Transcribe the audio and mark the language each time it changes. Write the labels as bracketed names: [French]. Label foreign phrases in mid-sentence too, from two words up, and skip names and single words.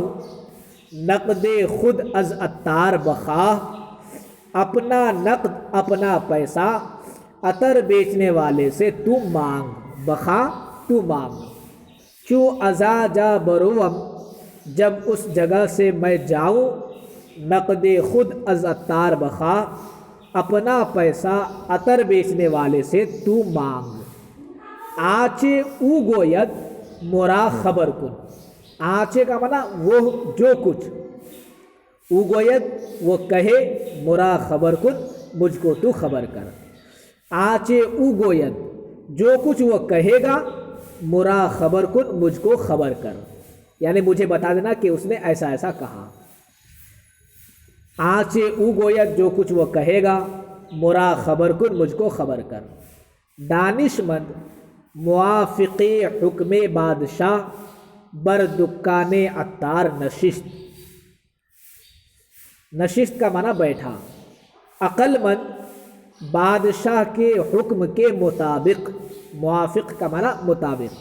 [Persian] نقد خود از عطار بخواہ، [Urdu] اپنا نقد، اپنا پیسہ، عطر بیچنے والے سے تو مانگ، بخواہ تو مانگ۔ [Persian] چوں ازاجا بروم، [Urdu] جب اس جگہ سے میں جاؤں۔ [Persian] نقد خود از عطار بخواہ، [Urdu] اپنا پیسہ عطر بیچنے والے سے تو مانگ۔ [Persian] آچے او گوید مرا خبر کن، [Urdu] آچے کا معنی وہ جو کچھ، [Persian] او گوید [Urdu] وہ کہے، [Persian] مرا خبر کن [Urdu] مجھ کو تو خبر کر۔ [Persian] آچے او گوید [Urdu] جو کچھ وہ کہے گا، [Persian] مرا خبر کن [Urdu] مجھ کو خبر کر، یعنی مجھے بتا دینا کہ اس نے ایسا ایسا کہا۔ [Persian] آنچے او گوید [Urdu] جو کچھ وہ کہے گا، [Persian] مرا خبر کن [Urdu] مجھ کو خبر کر۔ [Persian] دانشمند موافق حکم بادشاہ بر دکان عطار نشست، نشست [Urdu] کا معنی بیٹھا۔ عقل مند بادشاہ کے حکم کے مطابق، موافق کا معنی مطابق۔